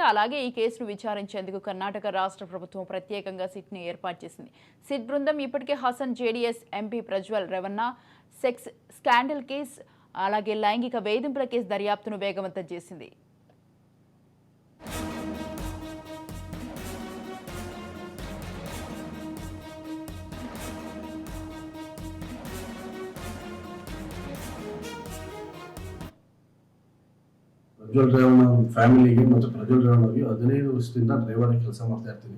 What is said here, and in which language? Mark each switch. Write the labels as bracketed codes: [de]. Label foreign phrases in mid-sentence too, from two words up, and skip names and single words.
[te] అలాగే ఈ కేసును విచారించేందుకు కర్ణాటక రాష్ట్ర ప్రభుత్వం ప్రత్యేకంగా సిట్ను ఏర్పాటు చేసింది. సిట్ బృందం ఇప్పటికే హసన్ జేడీఎస్ ఎంపీ ప్రజ్వల్ రేవణ్ణ [en] sex scandal [te] కేసు అలాగే లైంగిక వేధింపుల కేసు దర్యాప్తును వేగవంతం చేసింది. [kn] ಪ್ರಜ್ವಲ್ ರೇವಣ್ಣ ಫ್ಯಾಮಿಲಿಗೆ ಮತ್ತು ಪ್ರಜ್ವಲ್ ರೇವಣ್ಣಗೆ 15 ವರ್ಷದಿಂದ ಡ್ರೈವರ್ ಕೆಲಸ ಮಾಡ್ತಾ ಇರ್ತೀನಿ.